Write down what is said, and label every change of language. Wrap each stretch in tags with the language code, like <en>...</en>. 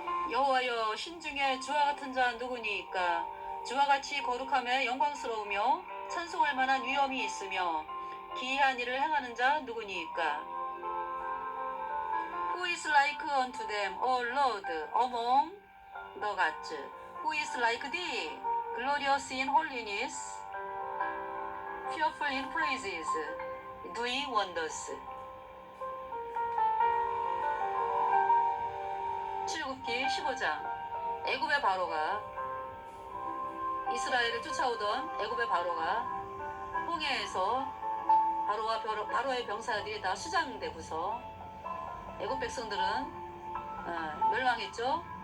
<ko>여호와여 신중에 주와 같은 자 누구니이까 주와 같이 거룩함에 영광스러우며 찬송할 만한 위엄이 있으며 기이한 일을 행하는 자 누구니이까</ko> <en>Who is like unto them, O Lord, among the gods? Who is like thee, glorious in holiness, fearful in praises, doing wonders.</en> <ko>출애굽기 15장 애굽의 바로가 이스라엘을 쫓아오던 애굽의 바로가 홍해에서 바로의 병사들이 다 수장되고서 애굽 백성들은 멸망했죠.</ko>